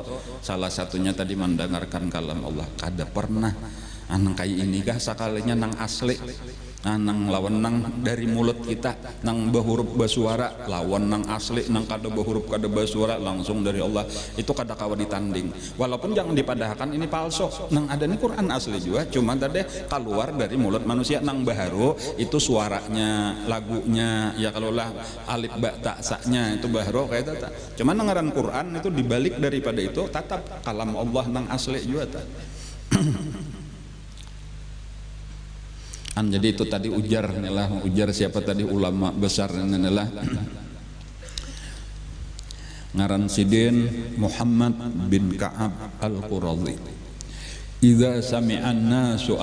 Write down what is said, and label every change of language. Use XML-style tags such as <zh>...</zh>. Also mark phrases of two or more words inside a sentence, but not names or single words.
<bjn>Salah satunya tadi mendengarkan kalam Allah. Kada pernah nang kayak ini kah sakalinya nang asli, nang lawan nang dari mulut kita nang bahuruf basuara, lawan nang asli nang kada bahuruf kada basuara langsung dari Allah, itu kada kawa ditanding. Walaupun jangan dipadahkan ini palsu, nang ada ini Quran asli juga, cuma tadi keluar dari mulut manusia nang baharu itu suaranya, lagunya ya kalau lah alif ba ta sa-nya itu baharu kayak itu tak. Cuma nangaran Quran itu dibalik daripada itu tetap kalam Allah nang asli juga tak. Jadi itu tadi ujar inilah, ujar siapa tadi ulama besar inilah ngaran sidin Muhammad bin Ka'ab al-Quradhi.</bjn> <ar>إذا سمع الناس</ar>